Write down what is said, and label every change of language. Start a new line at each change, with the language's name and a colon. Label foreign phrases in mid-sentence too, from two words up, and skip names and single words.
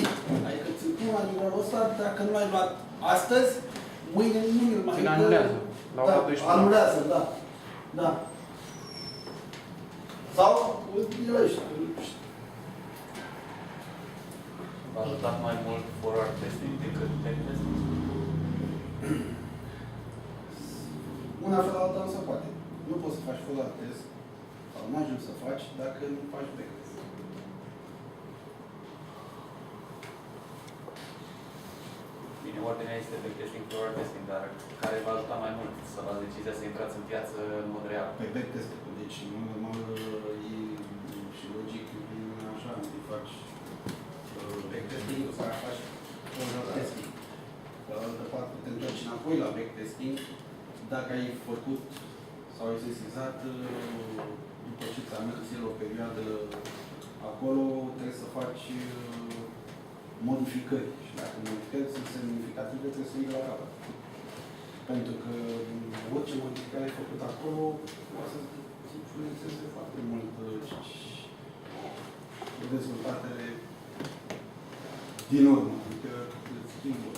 Romanian: Adică ți-l pun la nivelul ăsta, dacă nu l-ai luat astăzi, mâine nu îl mai Ți-l anulează. La ora Da, 12. anulează, da. Da. Sau îl privești. V-a ajutat mai mult
English: forward testing
Romanian: decât
English: backtesting?
Romanian: Una fără alta nu se poate. Nu poți să faci
English: forward test,
Romanian: sau nu ajungi să faci, dacă nu faci backtest. Bine, ordinea este
English: backtesting, forward testing,
Romanian: dar care v-a ajutat mai mult să luați decizia să intrați în piață în mod real? Pe backtest, deci normal e și logic, așa, îi faci backtesting, să faci
English: forward testing.
Romanian: Pe altă parte te întorci în înapoi la backtesting, dacă ai făcut sau ai sesizat după ce ți-a mers el o perioadă acolo, trebuie să faci modificări. Și dacă modificări sunt semnificative, trebuie să iei la capăt. Pentru că orice modificare ai făcut acolo poate să influențeze foarte mult rezultatele din urmă, adică schimburi.